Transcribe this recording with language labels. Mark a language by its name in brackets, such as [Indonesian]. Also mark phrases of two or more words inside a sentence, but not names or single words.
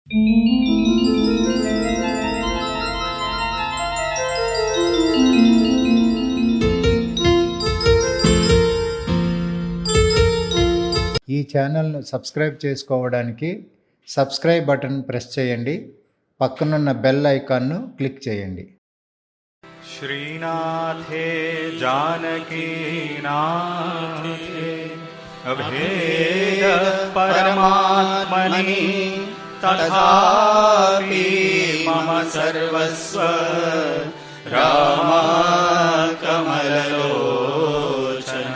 [Telugu] ఈ ఛానల్ను సబ్స్క్రైబ్ చేసుకోవడానికి [English] subscribe button press [Telugu] చేయండి. పక్కనున్న [English] bell iconnu [Telugu] క్లిక్ చేయండి. [Sanskrit] श्रीनाथे जानकीनाथे अभेद परमात्मनि तथापि मम सर्वस्व रामा कमललोचन।